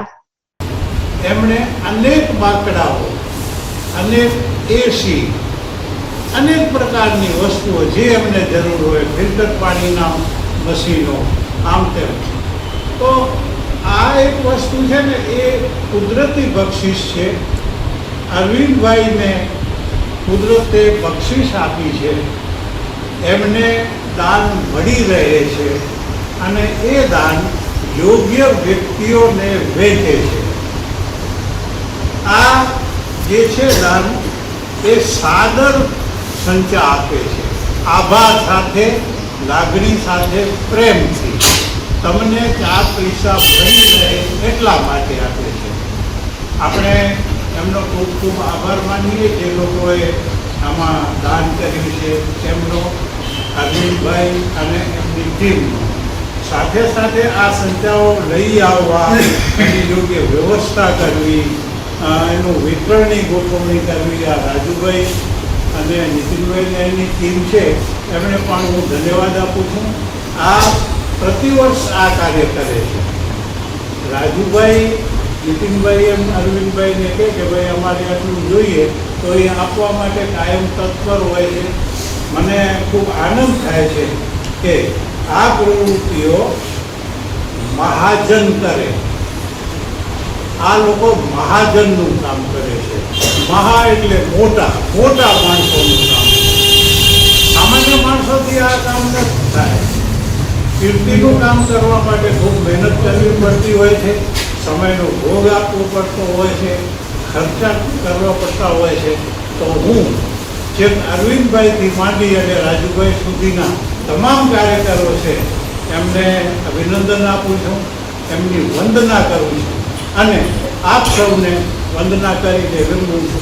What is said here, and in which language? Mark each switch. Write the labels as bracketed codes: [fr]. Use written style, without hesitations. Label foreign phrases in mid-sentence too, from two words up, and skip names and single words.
[gu] એમને અનેક બાકડાઓ, અનેક એસી, અનેક પ્રકારની વસ્તુઓ જે અમને જરૂર હો, ફિલ્ટર પાણીના મશીનો આમ તેમ, તો આ એક વસ્તુ છે ને એ કુદરતી બક્ષિસ છે। અરવિંદ ભાઈ ને કુદરતે બક્ષિસ આપી છે, એમને દાન મળી રહે છે અને એ દાન યોગ્ય વ્યક્તિઓ ને વેચે છે। આ જે છે દાન એ સાદર સંચા આપે છે, આભાર સાથે, લાગણી સાથે, પ્રેમ થી તમને 4 પૈસા બની રહે એટલા માટે આપે છે। આપણે એમનો ખૂબ ખૂબ આભાર માનીએ જે લોકોએ આમાં દાન કર્યું છે એમનો, અરવિંદ ભાઈ અને એમની ટીમનો। સાથે સાથે આ સંચાઓ લઈ આવવા, એની યોગ્ય વ્યવસ્થા કરવી, એનું વિતરણની ગોઠવણી કરવી આ રાજુભાઈ અને નીતિનભાઈને એની ટીમ છે એમણે પણ હું ધન્યવાદ આપું છું। આ પ્રતિવર્ષ આ કાર્ય કરે છે। રાજુભાઈ નીતિનભાઈ એમ અરવિંદભાઈને કહે કે ભાઈ અમારે આટલું જોઈએ તો એ આપવા માટે કાયમ તત્પર હોય છે। મને ખૂબ આનંદ થાય છે કે આ પ્રવૃત્તિઓ મહાજન કરે। આ લોગ મહાજન કામ કરે છે। મહા એટલે મોટા મોટા માણસો કામ, સામાન્ય માણસો થી આ કામ ન થાય। કીર્તિનું કામ કરવા માટે ખૂબ મહેનત કરવી પડતી હોય છે, સમયનો ભોગ આપવો પડતો હોય છે। ખર્ચા કરવા પડતા હોય છે, તો હું જેમ અરવિંદભાઈથી માંડી અને રાજુભાઈ સુધીના તમામ કાર્યકરો છે એમને અભિનંદન આપું છું, એમની વંદના કરું છું અને આપ સૌને વંદના કરીને વિરમું છું.